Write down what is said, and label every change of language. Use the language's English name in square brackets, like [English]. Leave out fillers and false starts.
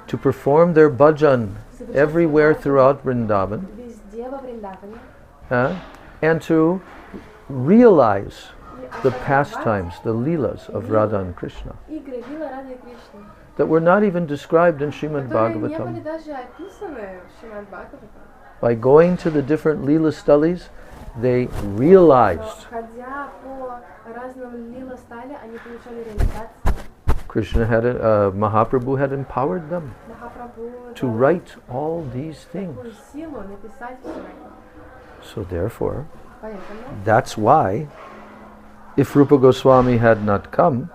[English] to perform their bhajan everywhere throughout Vrindavan, [Russian] везде во Вриндаване, [English] and to realize [Russian] и [English] the [Russian] осознавать [English] pastimes, the leelas of Radha and Krishna, [Russian] игры Лила Рады Кришны, [English] that were not even described in Srimad [Russian] которые не были [English] Bhagavatam. [Russian] даже описаны в Шримад Бхагаватам. [English] By going to the different leela studies, they realized [Russian] Ходя по разным Лила стали, они получали реализацию. [English] Krishna Mahaprabhu had empowered them [Russian] Махапрабху [English] to [Russian] дал [English] write all these things. [Russian] такую силу написать все это. [English] So therefore, [Russian] Поэтому, [English] that's why, if Rupa Goswami had not come,